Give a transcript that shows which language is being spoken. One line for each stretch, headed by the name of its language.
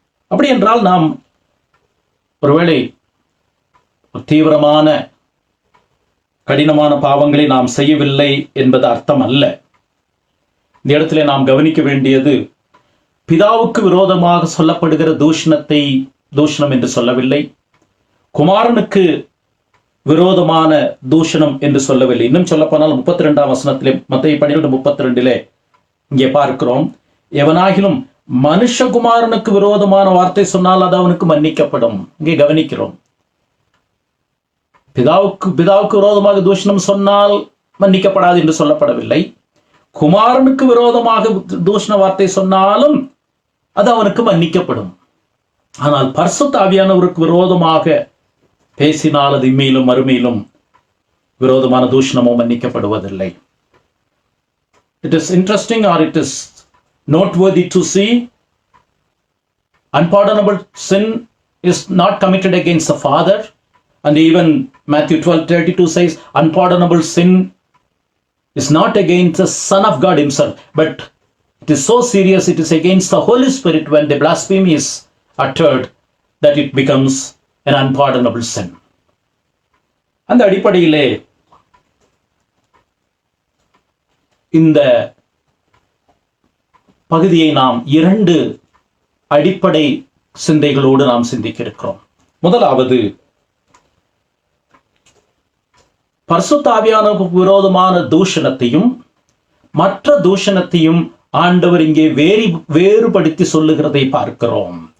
Tamil: அப்படி என்றால் நாம் ஒருவேளை தீவிரமான கடினமான பாவங்களை நாம் செய்யவில்லை என்பது அர்த்தம் அல்ல. இந்த இடத்திலே நாம் கவனிக்க வேண்டியது, பிதாவுக்கு விரோதமாக சொல்லப்படுகிற தூஷணம் என்று சொல்லவில்லை, குமாரனுக்கு விரோதமான தூஷணம் என்று சொல்லவில்லை. இன்னும் சொல்லப்போனால் 32ஆம் வசனத்திலே, மத்தேயு 12:32 இங்கே பார்க்கிறோம், எவனாகிலும் மனுஷகுமாரனுக்கு விரோதமான வார்த்தை சொன்னால் அது அவனுக்கு மன்னிக்கப்படும். இங்கே கவனிக்கிறோம், பிதாவுக்கு விரோதமாக தூஷணம் சொன்னால் மன்னிக்கப்படாது என்று சொல்லப்படவில்லை. குமாரனுக்கு விரோதமாக தூஷண வார்த்தை சொன்னாலும் அது அவனுக்கு மன்னிக்கப்படும். ஆனால் பரிசுத்த ஆவியானவருக்கு விரோதமாக பேசினால் அது இம்மையிலும் மறுமையிலும் விரோதமான தூஷணமோ மன்னிக்கப்படுவதில்லை.
English: It is interesting, or it is noteworthy to see, unpardonable sin is not committed against the Father, and even Matthew 12:32 says unpardonable sin is not against the Son of God himself, but it is so serious, it is against the Holy Spirit when the blasphemy is uttered, that it becomes an unpardonable sin.
Tamil: அந்த அடிப்படையிலே இந்த பகுதியை நாம் 2 அடிப்படை சிந்தைகளோடு நாம் சிந்திக்க இருக்கிறோம். முதலாவது, பரிசுத்த ஆவியானவருக்கு விரோதமான தூஷணத்தையும் மற்ற தூஷணத்தையும் ஆண்டவர் இங்கே வேறுபடுத்தி சொல்லுகிறதை பார்க்கிறோம்.